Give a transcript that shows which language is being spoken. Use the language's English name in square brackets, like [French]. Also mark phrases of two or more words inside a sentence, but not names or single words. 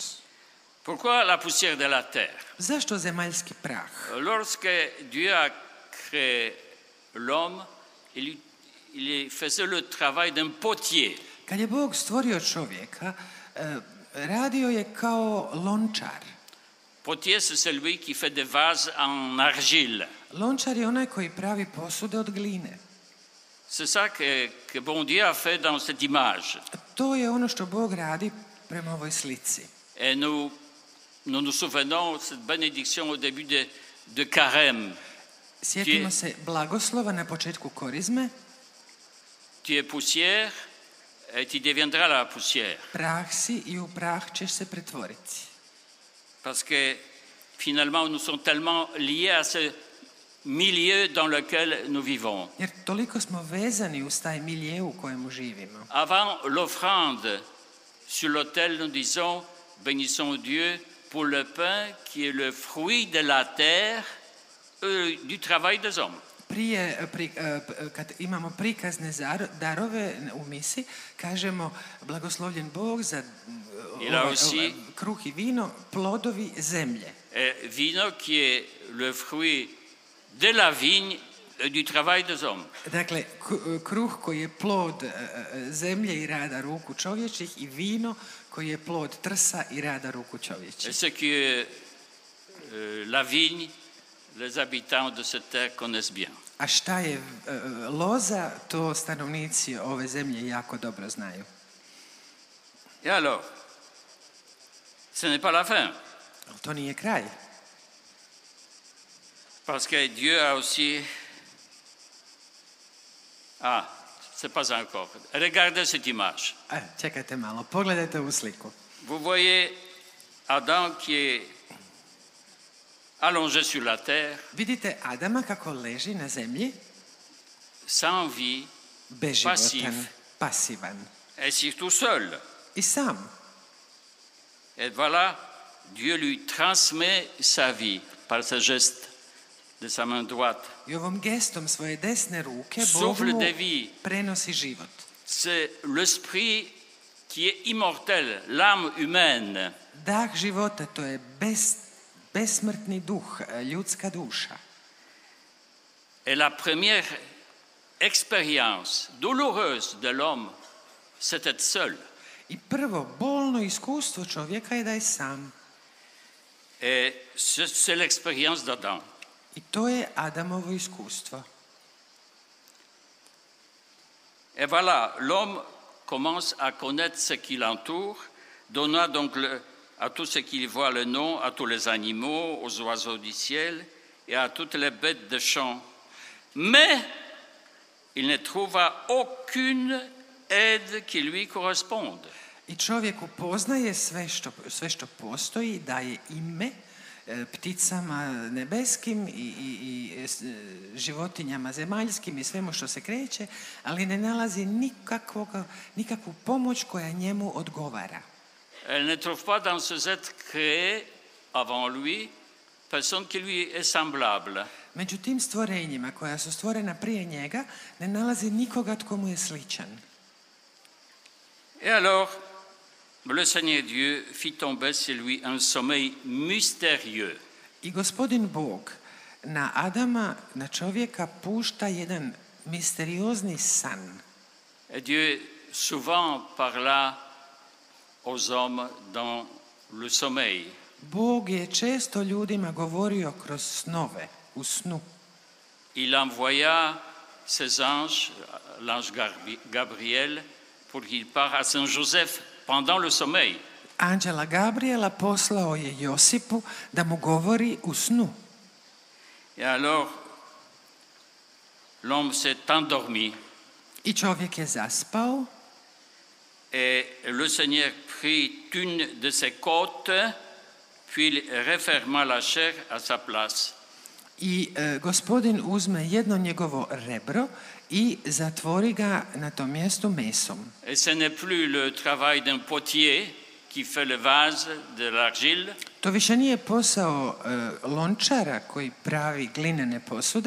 [French] Pourquoi la poussière de la terre? [Croatian] Zašto zemaljski prah? [French] Lorsque Dieu a créé l'homme, il faisait le travail d'un potier. [Croatian] Kad je Bog stvorio čovjeka, radio je kao lončar. [French] Potier, c'est celui qui fait des vases en argile. [Croatian] Lončar je onaj koji pravi posude od gline. [French] C'est ça que bon Dieu a fait dans cette image. [Croatian] To je ono što Bog radi prema ovoj slici. [French] Et nous nous souvenons de cette bénédiction au début de Carême. [Croatian] Sjetimo se blagoslova na početku korizme. [French] Tu es poussière et tu deviendras la poussière. [Croatian] Prah si i u prah ćeš se pretvoriti. [French] Parce que finalement nous sommes tellement liés à ce milieu dans lequel nous vivons. [Croatian] Jer toliko smo vezani uz taj milje u kojemu živimo. [French] Avant l'offrande sur l'autel, nous disons, bénissons Dieu pour le pain qui est le fruit de la terre, du travail des hommes. [Croatian] Kad imamo prikazne darove u misi, kažemo blagoslovljen Bog za kruh i vino, plodovi zemlje. [French] Vino qui est le fruit de la vigne du travail des hommes. [Croatian] Dakle, kruh koji je plod zemlje i rada ruku čovječih i vino koji je plod trsa i rada ruku čovječih. [French] Ce qui est la vigne, les habitants de cette terre connaissent bien. [Croatian] A šta je loza, to stanovnici ove zemlje jako dobro znaju. [French] Et alors, ce n'est pas la fin. [Croatian] To nije kraj. [French] Parce que Dieu a aussi... Ah, c'est pas encore. Regardez cette image. [Croatian] Čekajte malo, pogledajte ovu sliku. [French] Vous voyez Adam qui est allongé sur la terre. [Croatian] Vidite Adama kako leži na zemlji, [French] sans vie, [Croatian] beživotan, pasivan. [French] Et surtout seul. [Croatian] I sam. [French] Et voilà, Dieu lui transmet sa vie par ce geste de sa main droite. [Croatian] I ovom gestom svoje desne ruke Bog mu prenosi život. [French] C'est l'esprit qui est immortel, l'âme humaine. [Croatian] Dah života, to je besmrtni duh, ljudska duša. [French] Et la première expérience douloureuse de l'homme, c'est être seul. [Croatian] I prvo bolno iskustvo čovjeka je da je sam. [French] Et c'est l'expérience d'Adam. [Croatian] I to je Adamovo iskustvo. [French] Et voilà, l'homme commence à connaître ce qui l'entoure, donnant donc à tout ce qu'il voit le nom, à tous les animaux, aux oiseaux du ciel et à toutes les bêtes de champ. Mais il ne trouva aucune aides qui lui correspondent. [Croatian] I čovjek upoznaje sve što postoji, daje ime pticama nebeskim i životinjama zemaljskim i svemu što se kreće, ali ne nalazi nikakvu pomoć koja njemu odgovara. [French] Elle ne trouve pas dans ces êtres créés avant lui personne qui lui est semblable. [Croatian] Među tim stvorenjima koja su stvorena prije njega ne nalazi nikoga tko mu je sličan. [French] Et alors, le Seigneur Dieu fit tomber sur lui un sommeil mystérieux. [Croatian] I gospodin Bog na Adama, na čovjeka, pušta jedan misteriozni san. [French] Et Dieu souvent parla aux hommes dans le sommeil. [Croatian] Bog je često ljudima govorio kroz snove, u snu. [French] Il envoya ses anges, l'ange Gabriel, pour qu'il parte à Saint-Joseph pendant le sommeil. [Croatian] Anđela Gabriela poslao je Josipu da mu govori u snu. [French] Et alors, l'homme s'est endormi. [Croatian] I čovjek je zaspao. [French] Et le Seigneur prit une de ses côtes, puis il referma la chair à sa place. [Croatian] I gospodin uzme jedno njegovo rebro i zatvori ga na tom mjestu mesom. [French] Et ce n'est plus le travail d'un potier qui fait le vase de l'argile. [Croatian] To više nije posao lončara koji pravi glinene posude.